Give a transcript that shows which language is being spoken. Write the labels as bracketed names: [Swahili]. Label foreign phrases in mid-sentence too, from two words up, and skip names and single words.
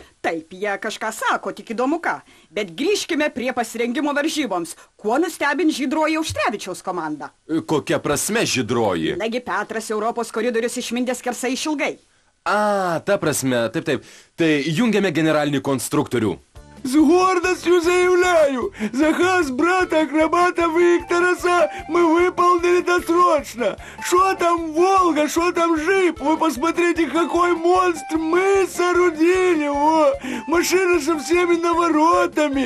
[Lithuanian] Taip, jie kažką sako, tik įdomu ką. Bet grįžkime prie pasirengimo varžyboms. Kuo nustebin Žydroji Auštrevičiaus komanda? Kokia prasme Žydroji? Nagi Petras Europos koridorius išmindė skersai išilgai. Ta prasme, taip. Tai jungiame generalinį konstruktorių. [Russian] С гордостью заявляю, заказ брата-акробата Виктораса мы выполнили досрочно. Что там Волга, что там Жип? Вы посмотрите, какой монстр мы соорудили. Машина со всеми наворотами.